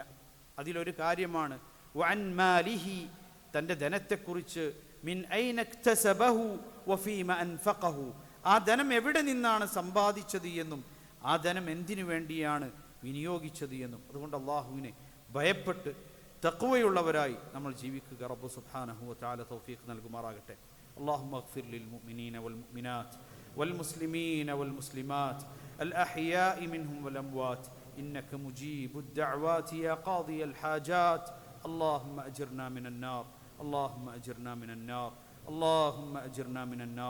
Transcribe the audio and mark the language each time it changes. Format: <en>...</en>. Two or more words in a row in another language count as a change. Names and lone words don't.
<ml>അതിലൊരു കാര്യമാണ്</ml> <ar>وعن ماله,</ar> <ml>തൻ്റെ ധനത്തെക്കുറിച്ച്,</ml> <ar>من أين اكتسبه وفيما أنفقه,</ar> <ml>ആ ധനം എവിടെ നിന്നാണ് സമ്പാദിച്ചത് എന്നും ആ ധനം എന്തിനു വേണ്ടിയാണ് വിനിയോഗിച്ചത് എന്നും. അതുകൊണ്ട് അള്ളാഹുവിനെ ഭയപ്പെട്ട് തഖ്വയുള്ളവരായി നമ്മൾ ജീവിക്കുക. റബ്ബ്</ml> <ar>سبحانه وتعالى</ar> <ml>തൗഫീഖ് നൽകുമാറാകട്ടെ.</ml> <ar>اللهم اغفر للمؤمنين والمؤمنات والمسلمين والمسلمات الأحياء منهم والأموات إنك مجيب الدعوات يا قاضي الحاجات. اللهم أجرنا من النار، اللهم أجرنا من النار، اللهم أجرنا من النار.</ar>